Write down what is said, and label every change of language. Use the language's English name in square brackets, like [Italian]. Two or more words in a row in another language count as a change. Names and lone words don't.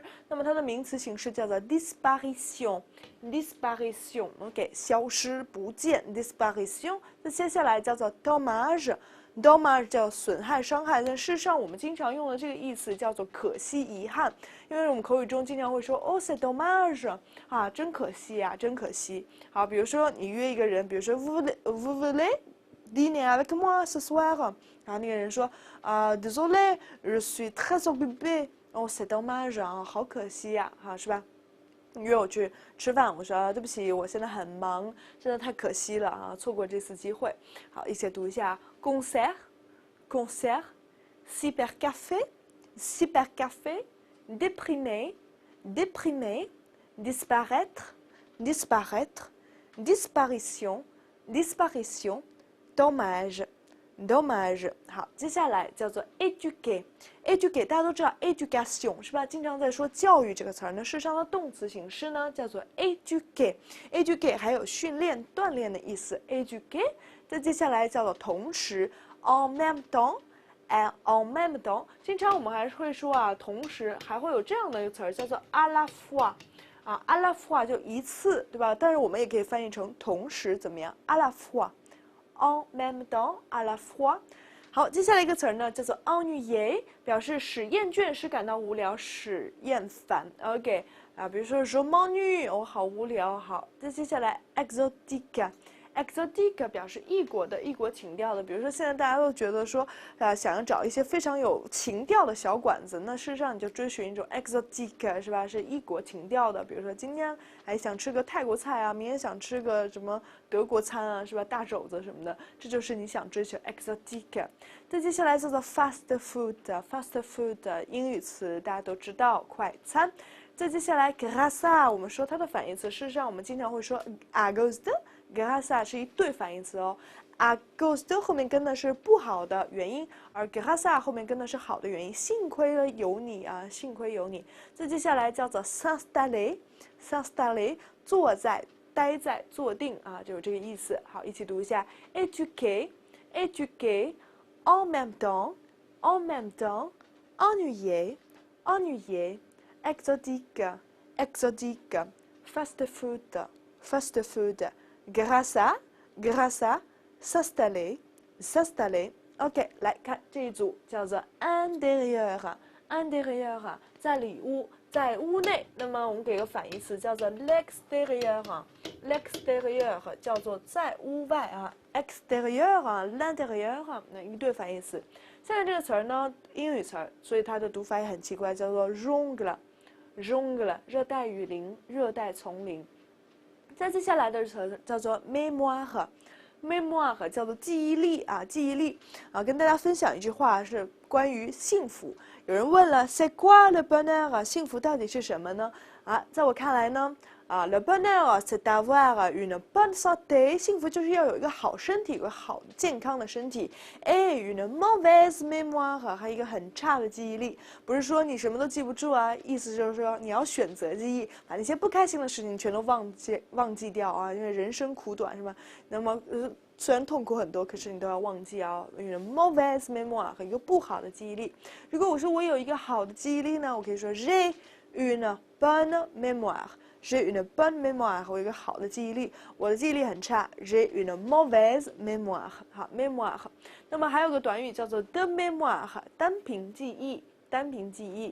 [Chinese] 那么它的名词形式叫做 disparition，OK， 消失不见 disparition。那接下来叫做 dommage。dommage 叫损害、伤害，但事实上我们经常用的这个意思叫做可惜、遗憾，因为我们口语中经常会说 [French] "Oh, c'est dommage" [Chinese] 啊，真可惜啊，真可惜。好，比如说你约一个人，比如说 [French] vous voulez dîner avec moi ce soir， [Chinese] 然后那个人说 [French] désolé, je suis très occupé. Oh, c'est dommage [Chinese] 啊，好可惜呀，哈，是吧？你约我去吃饭，我说对不起，我现在很忙，真的太可惜了啊，错过这次机会。好，一起读一下 [French] concert cyber café déprimer disparaître disparition dommage。 [Chinese] 好，接下来叫做 educate， 大家都知道 education 是吧？经常在说教育这个词儿呢，事实上的动词形式呢叫做 educate 还有训练、锻炼的意思 educate。再接下来叫做同时 [French] en même temps，en même temps， [Chinese] 经常我们还会说啊，同时还会有这样的一个词儿叫做 [French] à la fois。 [Chinese] 啊 [French] à la fois [Chinese] 就一次，对吧？但是我们也可以翻译成同时怎么样 [French] à la fois。en même temps à la fois。 [Chinese] 好，接下来一个词呢叫做 ennuyer， 表示使厌倦、使感到无聊、使厌烦。OK 啊，比如说 [French] je m'ennuie， [Chinese] 我好无聊。好，再接下来 exotique表示异国的、异国情调的。比如说现在大家都觉得说想要找一些非常有情调的小馆子，那事实上你就追寻一种 exotique 是吧？是异国情调的。比如说今天想吃个泰国菜啊，明天想吃个什么德国餐啊，是吧？大肘子什么的，这就是你想追求 exotique。再接下来叫做 [English] fast food [Chinese] 英语词大家都知道，快餐。再接下来 [French] grâce à， [Chinese] 我们说它的反义词，事实上我们经常会说 [French] à cause de。 grâce à [Chinese] 是一对反义词哦 ， [French] à cause de [Chinese] 后面跟的是不好的原因，而 [French] grâce à [Chinese] 后面跟的是好的原因。幸亏有你啊，幸亏有你。再接下来叫做 s'installer， 坐在、待在、坐定啊，就是这个意思。好，一起读一下 [French] eduquer en même temps ennuyer exotique [English] fast food，fast food， [French] grâce à，s'installer。 [Chinese] OK， 来看这一组叫做 intérieur，intérieur 在里屋，在屋内。那么我们给个反义词叫做 [French] l'extérieur，l'extérieur [Chinese] 叫做在屋外啊 ，extérieur 啊 ，l'intérieur 啊，那一对反义词。现在这个词儿呢，英语词儿，所以它的读法也很奇怪，叫做 [English] jungle，jungle [Chinese] 热带雨林、热带丛林。再接下来的词叫做 mémoire。mémoire 叫做记忆力啊，记忆力啊，跟大家分享一句话是关于幸福。有人问了 ， [French] c'est quoi le bonheur [Chinese] 啊？幸福到底是什么呢？啊，在我看来呢， [French] le bonheur c'est d'avoir une bonne santé， [Chinese] 幸福就是要有一个好身体，有个好健康的身体。 [French] et une mauvaise mémoire [Chinese] 还有一个很差的记忆力，不是说你什么都记不住啊，意思就是说你要选择记忆，把那些不开心的事情全都忘记掉啊，因为人生苦短是吧？那么虽然痛苦很多，可是你都要忘记啊。 [French] une mauvaise mémoire [Chinese] 一个不好的记忆力。如果我说我有一个好的记忆力呢，我可以说 [French] j'ai une bonne mémoire。j'ai une bonne mémoire， [Chinese] 我有一个好的记忆力。我的记忆力很差 ， [French] j'ai une mauvaise mémoire。 [Chinese] 好 ，mémoire。那么还有个短语叫做 [French] de mémoire， [Chinese] 单凭记忆，单凭记忆。